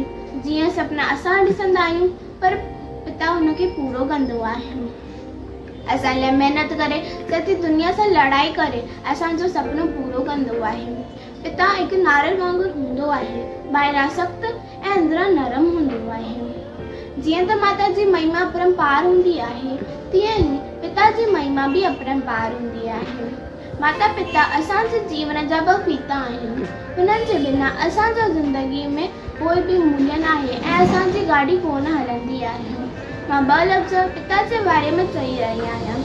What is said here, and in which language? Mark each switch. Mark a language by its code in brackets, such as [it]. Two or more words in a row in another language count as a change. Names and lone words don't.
[sd] जीअं सपना असां ॾिसंदा आहियूं, पर पिता हुनखे पूरो कंदो आहे। असां लाइ महिनत करे सॼी दुनिया सां लड़ाई करे असांजो सुपिनो पूरो कंदो आहे। पिता हिकु नारियल वांगुरु हूंदो आहे, ॿाहिरां सख़्तु ऐं अंदरां नरम हूंदो आहे। जीअं त माता जी महिमा अपरंपार हूंदी आहे, तीअं ई पिता जी महिमा बि अपरंपार हूंदी आहे। माता पिता असांजे जीवन जा ॿ फीता आहिनि, हुननि जे बिना असांजो ज़िंदगी में कोई बि मूल्य न आहे ऐं असांजी गाॾी कोन हलंदी आहे। मां 2 लफ़्ज़ पिता जे बारे में चई रही आहियां।